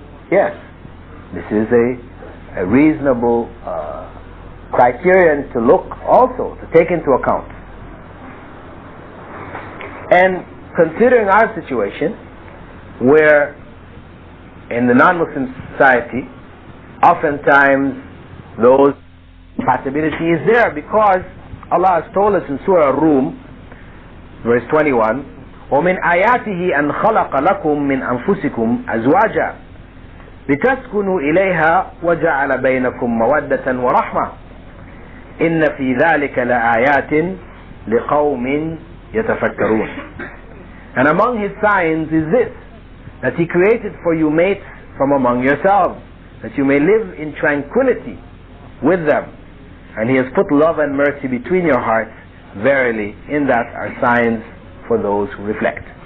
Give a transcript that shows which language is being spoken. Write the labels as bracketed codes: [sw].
[en] Yes, this is a reasonable criterion to look also, to take into account. And considering our situation, where in the non-Muslim society, oftentimes those compatibility is there because Allah has told us in Surah Rum, verse 21, [ar] وَمِنْ آيَاتِهِ أَنْ خَلَقَ لَكُم مِّنْ أَنفُسِكُمْ أَزْوَاجًا لِتَسْكُنُوا إِلَيْهَا وَجَعَلَ بَيْنَكُم مَّوَدَّةً وَرَحْمَةً إِنَّ فِي ذَلِكَ لَآيَاتٍ لِقَوْمٍ يَتَفَكَّرُونَ. [en] And among His signs is this, that He created for you mates from among yourselves, that you may live in tranquility with them. And He has put love and mercy between your hearts. Verily, in that are signs for those who reflect.